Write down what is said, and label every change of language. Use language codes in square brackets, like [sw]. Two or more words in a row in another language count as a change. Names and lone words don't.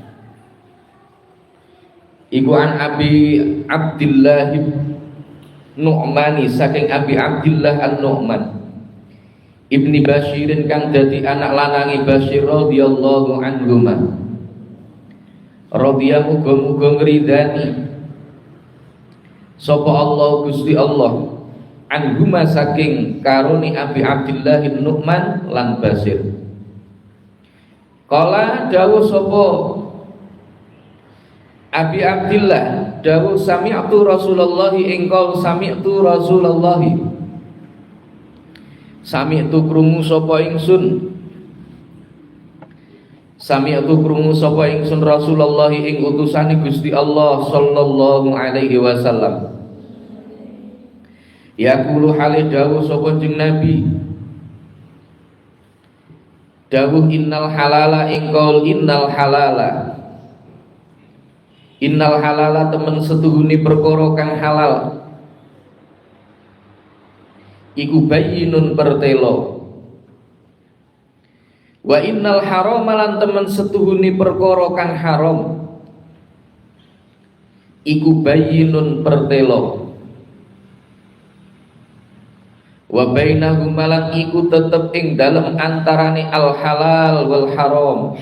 [jv] iku an Abi Abdillah Nu'mani saking Abi Abdillah An-Nu'man Ibni Bashirin kang dadi anak lanangi Bashir [ar] رضي الله عنهما [jv] radhiya muga-muga ngridani sapa Allah Gusti Allah anhuma saking karuni Abi Abdillah Nu'man lan Bashir kala dawuh sapa Abi Abdillah dawuh [ar] سمعت رسول الله [jv] engkau [ar] سمعت رسول الله [jv] sami'tu krungu sapa ingsun sami'tu krungu sapa ingsun Rasulullah ing utusane Gusti Allah [ar] صلى الله عليه وسلم يقول [jv] hale dawuh sapa jeneng Nabi dawuh [ar] إن الحلال [jv] engkau [ar] إن الحلال [jv] temen setuhuni perkara kang halal iku bayyinun pertelo [ar] وإن الحرام [jv] lan temen setuhuni perkara kang haram iku bayyinun pertelo [ar] وبينهما [jv] lan iku tetep ing dalem antarane [ar] الحلال والحرام